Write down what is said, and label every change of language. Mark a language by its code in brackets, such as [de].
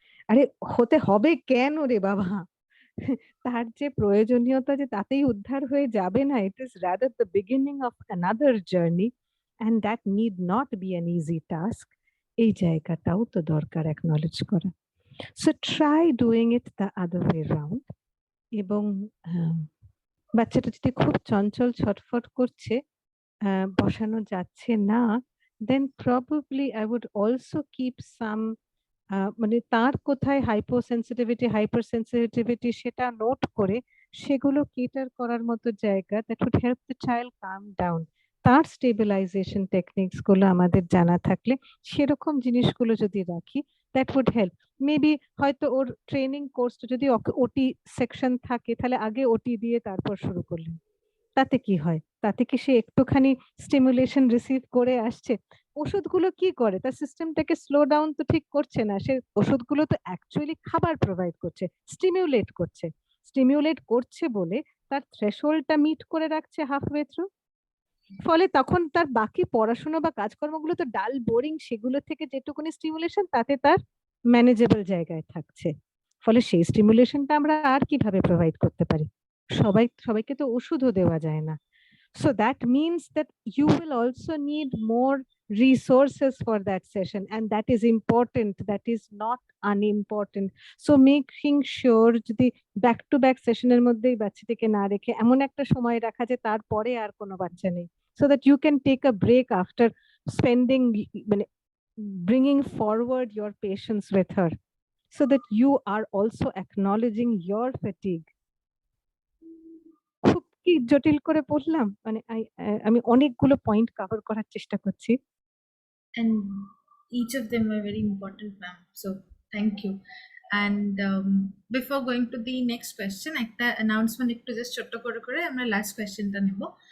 [bn] আরে হতে হবে কেন রে বাবা, তার যে প্রয়োজনীয়তা যে তাতেই উদ্ধার হয়ে যাবে না, [en] It is rather the beginning of another journey and that need not be an easy task. [bn] এই জায়গাটাও তো দরকার অ্যাকনলেজ করা। [en] So try doing it the other way round. [bn] এবং বাচ্চাটা যদি খুব চঞ্চল ছটফট করছে, বসানো যাচ্ছে না, [en] then probably I would also keep some [bn] মানে তার কোথায় হাইপোসেন্সিটিভিটি হাইপারসেন্সিটিভিটি সেটা নোট করে সেগুলো কেটার করার মতো জায়গা [en] that would help the child calm down. [bn] তার স্টেবিলাইজেশন টেকনিক্স গুলো আমাদের জানা থাকলে সেরকম জিনিসগুলো যদি রাখি [en] that would help. [bn] মেবি হয়তো ওর ট্রেনিং কোর্সটা যদি ওটি সেকশন থাকে তাহলে আগে ওটি দিয়ে তারপর শুরু করলেন, তাতে কি হয়? তাতে কি সে একটুখানি স্টিমুলেশন রিসিভ করে আসছে? ওষুধগুলো কি করে? তার সিস্টেমটাকে স্লো ডাউন তো ঠিক করছে না, সে ওষুধগুলো তো অ্যাকচুয়ালি খাবার প্রোভাইড করছে, স্টিমুলেট করছে। স্টিমুলেট করছে বলে তার থ্রেশহোল্ডটা মিট করে রাখছে হাফওয়ে থ্রু। ফলে তখন তার বাকি পড়াশোনা বা কাজকর্মগুলো তো ডাল বোরিং, সেগুলো থেকে যেটুকুনি স্টিমুলেশন তাতে তার ম্যানেজেবল জায়গায় থাকছে। ফলে সেই স্টিমুলেশনটা আমরা আর কিভাবে প্রোভাইড করতে পারি? সবাইকে তো ওষুধও দেওয়া যায় না। [en] So that means that you will also need more resources for that session, and that is important, that is not unimportant. So making sure [bn] যদি back to back সেশনের মধ্যেই বাচ্চাটিকে না রেখে এমন একটা সময় রাখা যে তারপরে আর কোনো বাচ্চা নেই, [en] so that you can take a break after spending মানে bringing forward your patience with her, so that you are also acknowledging your fatigue. [bn] খুব কি জটিল করে বললাম? মানে আমি অনেকগুলো পয়েন্ট কভার করার চেষ্টা করছি। [en] And each of them are very important, ma'am. So thank you. And before going to the next question, [bn] একটা announcement একটু জাস্ট ছোট্ট করে আমরা লাস্ট কোয়েশ্চেনটা নেব।